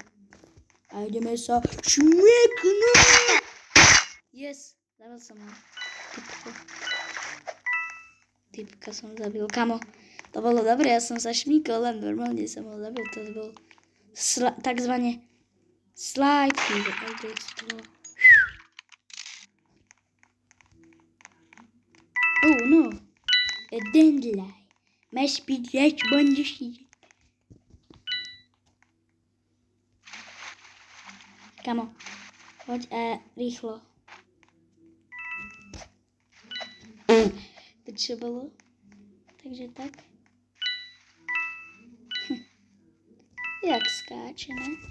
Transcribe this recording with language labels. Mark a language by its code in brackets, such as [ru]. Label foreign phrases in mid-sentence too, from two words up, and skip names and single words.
[sk] A ideme sa šmeknúť. Yes. Zabil som ho. Typka som zabil. Kamo, to bolo dobre, ja som sa šmíkol, len normálne som ho zabil. To bol takzvané [en] slide feeder. Oh no. A dandelion. Must be that one to see. [sk] Kamo, poď rýchlo. To čo bolo? [cs] Takže tak. Jak skáče, ne?